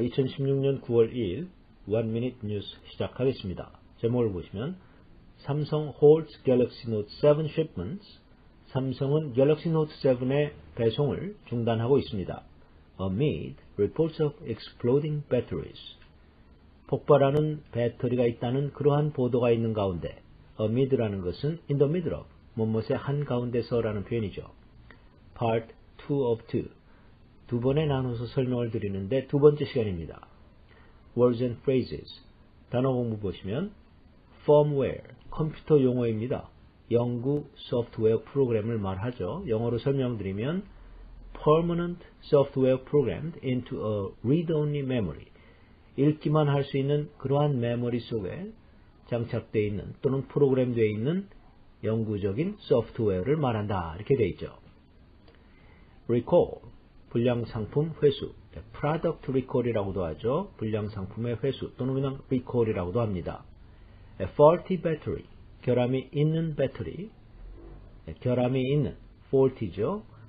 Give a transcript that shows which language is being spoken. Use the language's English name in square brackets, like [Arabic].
[Korean] 2016년 9월 2일 One Minute News 시작하겠습니다. 제목을 보시면 [English] 삼성 holds Galaxy Note 7 shipments. [Korean] 삼성은 갤럭시 노트 7의 배송을 중단하고 있습니다. [English] Amid reports of exploding batteries. [Korean] 폭발하는 배터리가 있다는 그러한 보도가 있는 가운데 amid라는 것은 [English] in the middle of, [Korean] 무엇의 한가운데서라는 표현이죠. [English] Part 2 of 2. [Korean] 두 번에 나눠서 설명을 드리는데 두 번째 시간입니다. [English] Words and phrases. [Korean] 단어 공부 보시면 firmware, 컴퓨터 용어입니다. 영구 소프트웨어 프로그램을 말하죠. 영어로 설명드리면 [English] permanent software programmed into a read-only memory. [Korean] 읽기만 할 수 있는 그러한 메모리 속에 장착되어 있는 또는 프로그램되어 있는 영구적인 소프트웨어를 말한다. 이렇게 되어 있죠. recall, 불량상품 회수, product recall이라고도 하죠. 불량상품의 회수 또는 그냥 recall이라고도 합니다. faulty battery, 결함이 있는 배터리, 결함이 있는 faulty죠.